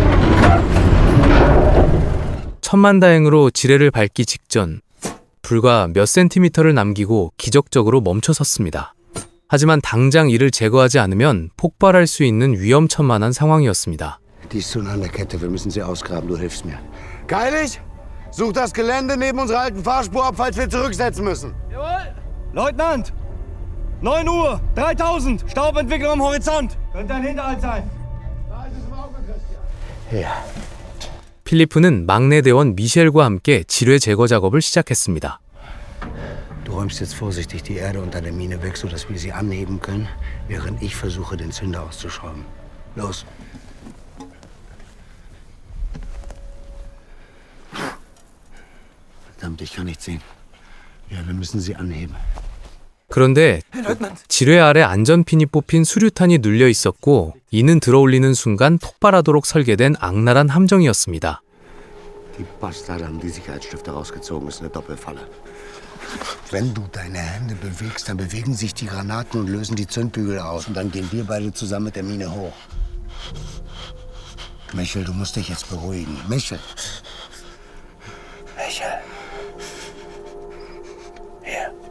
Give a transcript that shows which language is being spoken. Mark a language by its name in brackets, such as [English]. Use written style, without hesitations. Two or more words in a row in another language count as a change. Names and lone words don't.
[Korean] 천만다행으로 지뢰를 밟기 직전 불과 몇 센티미터를 남기고 기적적으로 멈춰섰습니다. 하지만 당장 이를 제거하지 않으면 폭발할 수 있는 위험천만한 상황이었습니다. [German] Die ist zu nah an der Kette. Wir müssen sie ausgraben. Du hilfst mir. Geilig! Such das Gelände neben unserer alten Fahrspur ab, falls wir zurücksetzen müssen. Jawohl! Leutnant! 9 Uhr, 3000, Staubentwicklung am Horizont. Könnte ein Hinterhalt sein. [Korean] 필리프는 막내 대원 미셸과 함께 지뢰 제거 작업을 시작했습니다. [German] Du räumst jetzt vorsichtig die Erde unter der Mine weg, sodass wir sie anheben können, während ich versuche, den Zünder auszuschrauben. Los! Verdammt, ich kann nicht sehen. Ja, wir müssen sie anheben. [Korean] 그런데 지뢰 아래 안전핀이 뽑힌 수류탄이 눌려 있었고 이는 들어올리는 순간 폭발하도록 설계된 악랄한 함정이었습니다. [German] Die Bastarde haben die Sicherheitsstifte rausgezogen. Ist eine Doppelfalle. Wenn du deine Hände bewegst, dann bewegen sich die Granaten und lösen die Zündbügel aus. Und dann gehen wir beide zusammen mit der Mine hoch. Michel, du musst dich jetzt beruhigen. Michel. Michel. Hier.